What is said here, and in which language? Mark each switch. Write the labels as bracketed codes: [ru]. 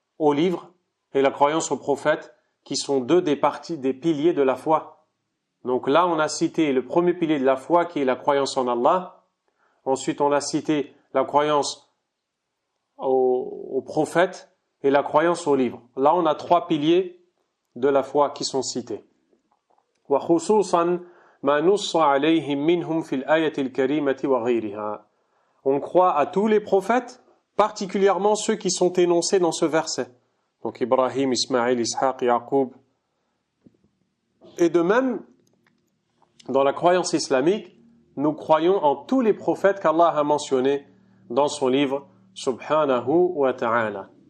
[fr] au livre et la croyance aux prophètes, qui sont deux des piliers de la foi. Donc là, on a cité le premier pilier de la foi qui est la croyance en Allah. Ensuite, on a cité la croyance aux prophètes et la croyance au livre. Là, on a trois piliers de la foi qui sont cités. [ar] وخصوصا ما نص عليهم منهم في الآية الكريمة وغيرها. [fr] On croit à tous les prophètes, particulièrement ceux qui sont énoncés dans ce verset. Donc Ibrahim, Ismaïl, Ishaq, Yaqub. Et de même, dans la croyance islamique, nous croyons en tous les prophètes qu'Allah a mentionnés dans son livre Subhanahu wa ta'ala.